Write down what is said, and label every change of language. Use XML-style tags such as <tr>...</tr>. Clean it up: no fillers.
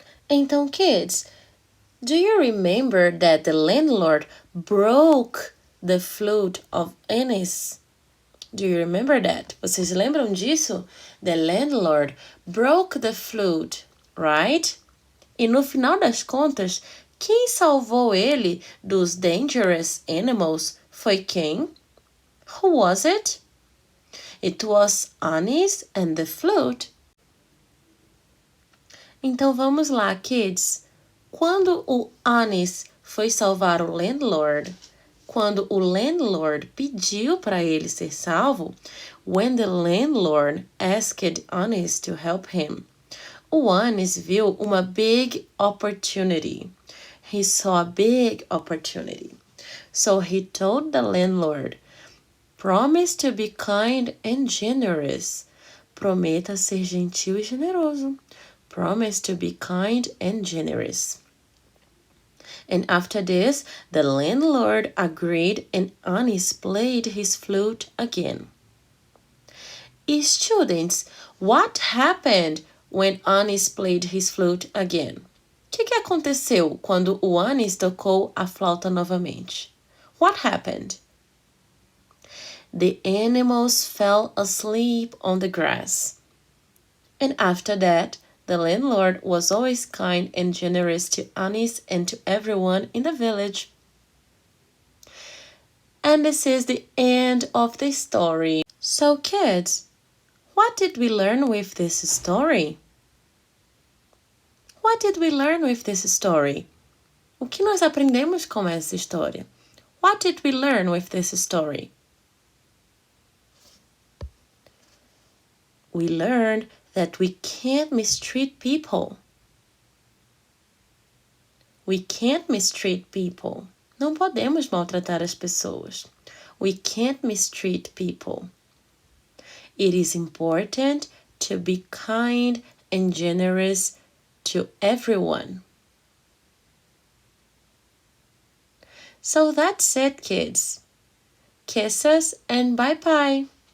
<en>Então, kids, do you remember that the landlord broke the flute of Aniz? Do you remember that?</en> <pt>Vocês lembram disso?</pt> <en>The landlord broke the flute, right?</en> <pt>E no final das contas, quem salvou ele dos</pt> <en>dangerous animals</en> <pt>foi quem?</pt> <en>Who was it? It was Aniz and the flute.</en> <pt>Então vamos lá, kids. Quando o Aniz foi salvar o landlord, quando o landlord pediu para ele ser salvo,</pt> <en>when the landlord asked Aniz to help him,</en> <pt>o Aniz viu uma</pt> <en>big opportunity. He saw a big opportunity. So he told the landlord, promise to be kind and generous.</en> <pt>Prometa ser gentil e generoso.</pt> <en>Promise to be kind and generous. And after this, the landlord agreed and Aniz played his flute again. Students, what happened when Aniz played his flute again?</en> <pt>O que aconteceu quando o Aniz tocou a flauta novamente?</pt> <en>What happened? The animals fell asleep on the grass. And after that, the landlord was always kind and generous to Aniz and to everyone in the village. And this is the end of the story. So kids, what did we learn with this story? What did we learn with this story?</en> <pt>O que nós aprendemos com essa história?</pt> <en>What did we learn with this story? We learned that we can't mistreat people. We can't mistreat people.</en> <pt>Não podemos maltratar as pessoas.</pt> <en>We can't mistreat people. It is important to be kind and generous to everyone. So that's it, kids. Kisses and bye-bye.</en>